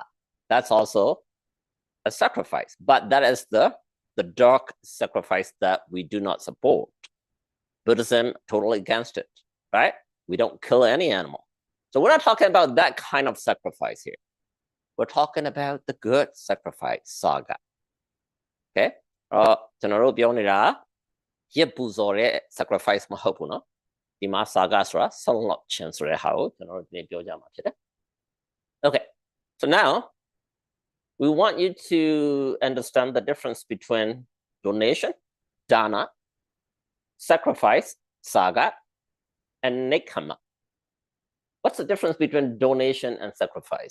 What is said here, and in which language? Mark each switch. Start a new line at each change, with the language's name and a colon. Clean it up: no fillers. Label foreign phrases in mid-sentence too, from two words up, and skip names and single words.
English: That's also a sacrifice, but that is the dark sacrifice that we do not support. Buddhism totally against it, right? We don't kill any animal. So we're not talking about that kind of sacrifice here. We're talking about the good sacrifice, saga.
Burmese: Okay? ကျွန်တော်တို့ပြောနေတာရစ်ပူဇော်တဲ့ sacrifice မဟုတ်ဘူးเนาะဒီမှာ saga ဆိုတာဆောင်းလောက်ခြင်းဆိုတဲ့ဟာကိုကျွန်တော်တို့ဒီနေ့ပြောကြမှာဖြစ်တယ် Okay.
English: So now we want you to understand the difference between donation, dana, sacrifice, saga, and nekkhamma. What's the difference between donation and sacrifice?